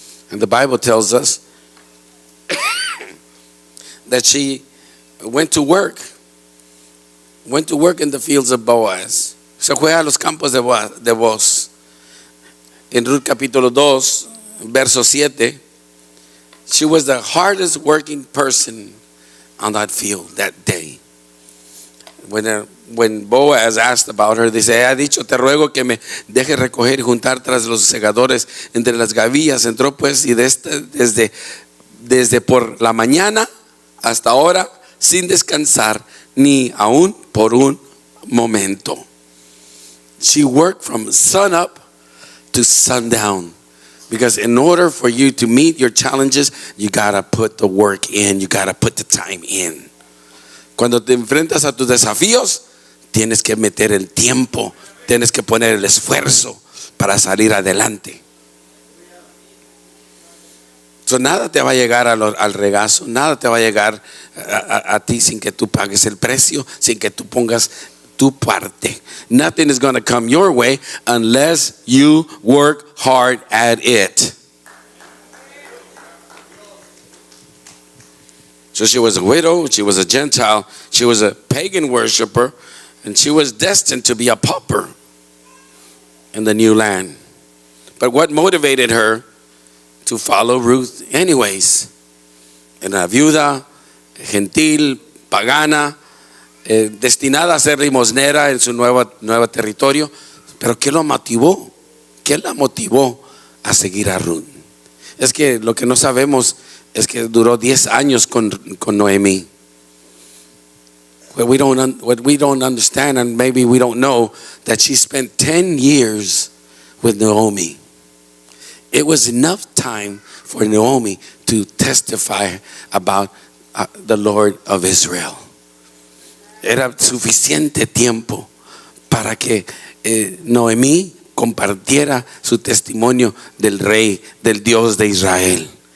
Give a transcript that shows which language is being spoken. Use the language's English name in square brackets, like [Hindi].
[English] And the Bible tells us that she went to work in the fields of Boaz. [Spanish] Se fue a los campos de Boaz. En Ruth capítulo 2, verso 7, [English] she was the hardest working person on that field that day. When Boaz asked about her, [Spanish] dice, ha dicho, te ruego que me deje recoger y juntar tras los segadores entre las gavillas. Entró pues y desde por la mañana hasta ahora sin descansar ni aún por un momento. [English] She worked from sun up to sundown. Because in order for you to meet your challenges, you gotta put the work in, you gotta put the time in. [Spanish] Cuando te enfrentas a tus desafíos, tienes que meter el tiempo, tienes que poner el esfuerzo para salir adelante. So, nada te va a llegar al regazo, nada te va a llegar a ti sin que tú pagues el precio, sin que tú pongas tu parte. [English] Nothing is going to come your way unless you work hard at it. So she was a widow, she was a Gentile, she was a pagan worshiper, and she was destined to be a pauper in the new land. But what motivated her to follow Ruth anyways? [Spanish] Una viuda, gentil, pagana, destinada a ser limosnera en su nuevo territorio. Pero ¿qué lo motivó? ¿Qué la motivó a seguir a Ruth? Es que lo que no sabemos es que duró 10 años con Noemí. [English] What we don't understand, and maybe we don't know, that she spent 10 years with Naomi. It was enough time for Naomi to testify about the Lord of Israel. [Spanish] Era suficiente tiempo para que Noemí compartiera su testimonio del rey, del Dios de Israel.